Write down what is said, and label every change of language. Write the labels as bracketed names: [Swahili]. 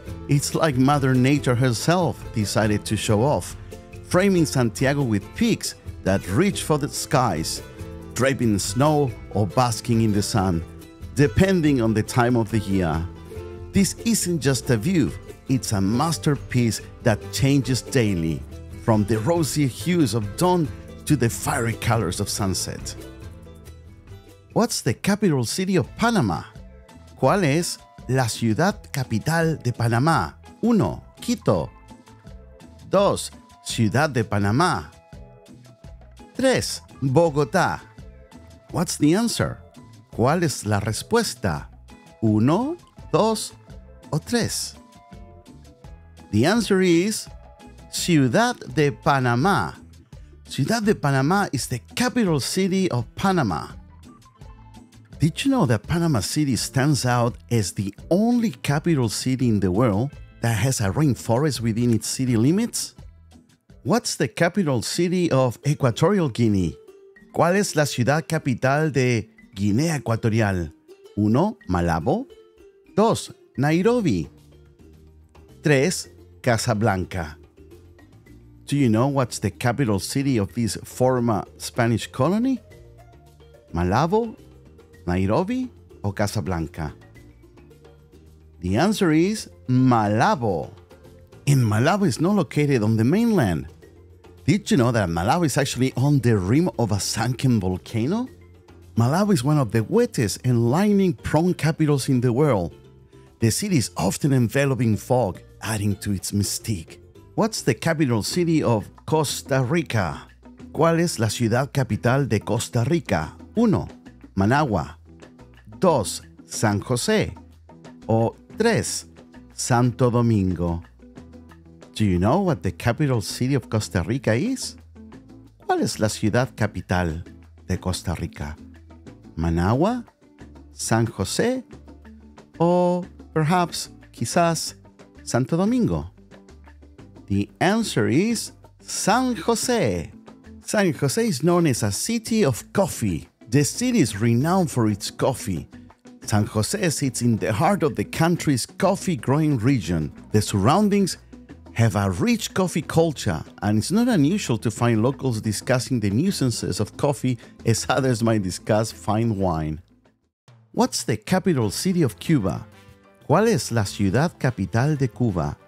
[English] It's like Mother Nature herself decided to show off, framing Santiago with peaks that reach for the skies, draping in snow or basking in the sun, depending on the time of the year. This isn't just a view, it's a masterpiece that changes daily, from the rosy hues of dawn to the fiery colors of sunset. What's the capital city of Panama? [Spanish] ¿Cuál es la ciudad capital de Panamá? [English] 1. Quito. 2. Ciudad de Panamá. 3. Bogotá. What's the answer? [Spanish] ¿Cuál es la respuesta? 1, 2 o 3. [English] The answer is Ciudad de Panamá. Ciudad de Panamá is the capital city of Panama. Did you know that Panama City stands out as the only capital city in the world that has a rainforest within its city limits? What's the capital city of Equatorial Guinea? [Spanish] ¿Cuál es la ciudad capital de Guinea Ecuatorial? 1. Malabo. 2. Nairobi. 3. Casablanca. [English] Do you know what's the capital city of this former Spanish colony? Malabo, Nairobi, or Casablanca? The answer is Malabo. And Malabo is not located on the mainland. Did you know that Malabo is actually on the rim of a sunken volcano? Malabo is one of the wettest and lightning-prone capitals in the world. The city is often enveloped in fog, adding to its mystique. What's the capital city of Costa Rica? [Spanish] ¿Cuál es la ciudad capital de Costa Rica? 1. Managua. 2. San José. O 3. Santo Domingo. [English] Do you know what the capital city of Costa Rica is? [Spanish] ¿Cuál es la ciudad capital de Costa Rica? Managua, San José, o [English] perhaps, [Spanish] quizás, Santo Domingo? [English] The answer is San José. San José is known as a city of coffee. The city is renowned for its coffee. San José sits in the heart of the country's coffee-growing region. The surroundings have a rich coffee culture, and it's not unusual to find locals discussing the nuisances of coffee as others might discuss fine wine. What's the capital city of Cuba? [Spanish] ¿Cuál es la ciudad capital de Cuba?